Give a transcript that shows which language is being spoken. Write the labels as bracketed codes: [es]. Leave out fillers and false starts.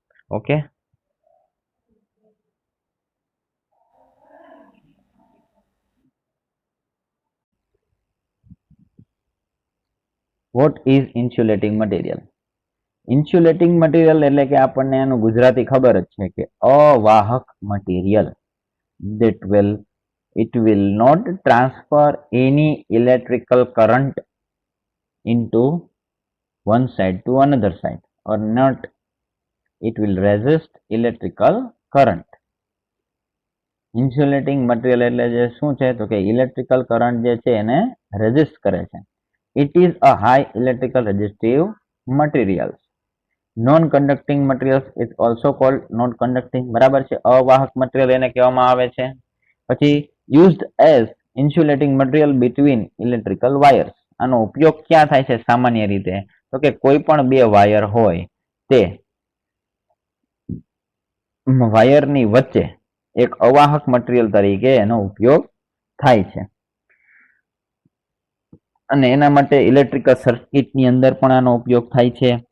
[en] Okay, what is insulating material? [gu] Insulating material એટલે કે આપણને એનું ગુજરાતી ખબર જ છે કે અવાહક material. [en] It will not transfer any electrical current into one side to another side, or not it will resist electrical current. [gu] Insulating material એટલે જે શું છે તો કે ઇલેક્ટ્રિકલ કરંટ જે છે એને રેઝિસ્ટ કરે છે. [en] It is a high electrical resistive materials. Non-conducting materials is also called non-conducting, [gu] બરાબર છે, અવાહક મટીરિયલ એને કહેવામાં આવે છે. [en] પછી used as insulating material between electrical wires. [gu] આનો ઉપયોગ ક્યાં થાય છે સામાન્ય રીતે? તો કે કોઈ પણ બે વાયર હોય તે વાયરની વચ્ચે એક અવાહક મટીરિયલ તરીકે એનો ઉપયોગ થાય છે, અને એના માટે ઇલેક્ટ્રિકલ સર્કિટની અંદર પણ આનો ઉપયોગ થાય છે.